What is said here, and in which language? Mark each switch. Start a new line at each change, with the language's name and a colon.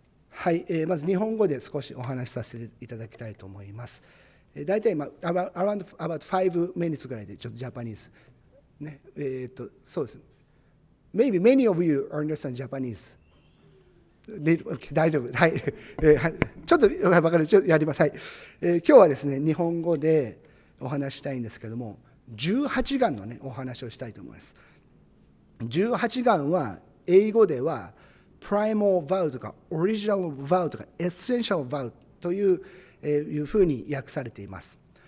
Japanese: はい、まず日本語で少しお話しさせていただきたいと思います。大体今、
English: about 5 minutes
Japanese: ぐらいでちょっとジャパニーズ。ね、そうです。
English: Maybe many of you understand Japanese.
Japanese: 大丈夫。はい。ちょっと分かる。ちょっとやります。はい。今日はですね、日本語でお話したいんですけども、18願のね、お話をしたいと思います。 18願は、英語では、primal vow とか original vow とか essential vow というふうに訳されています。